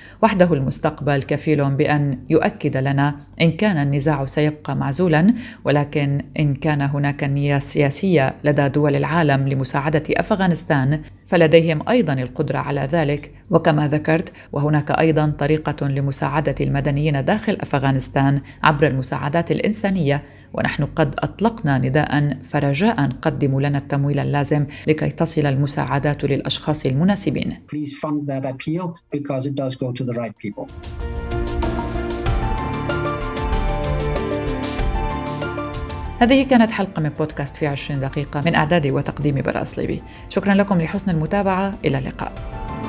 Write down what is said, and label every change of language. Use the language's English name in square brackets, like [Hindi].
[Arabic] وحده المستقبل كفيل بأن يؤكد لنا إن كان النزاع سيبقى معزولاً، ولكن إن كان هناك نية سياسية لدى دول العالم لمساعدة أفغانستان فلديهم أيضاً القدرة على ذلك. وكما ذكرت، وهناك أيضاً طريقة لمساعدة المدنيين داخل أفغانستان عبر المساعدات الإنسانية، ونحن قد أطلقنا نداءً فرجاء قدموا لنا التمويل اللازم لكي تصل المساعدات للأشخاص المناسبين. [English] Please fund that appeal because it does go to the right people. [Arabic] هذه كانت حلقة من بودكاست في 20 دقيقة من أعدادي وتقديمي براء صليبي. شكرا لكم لحسن المتابعة. إلى اللقاء.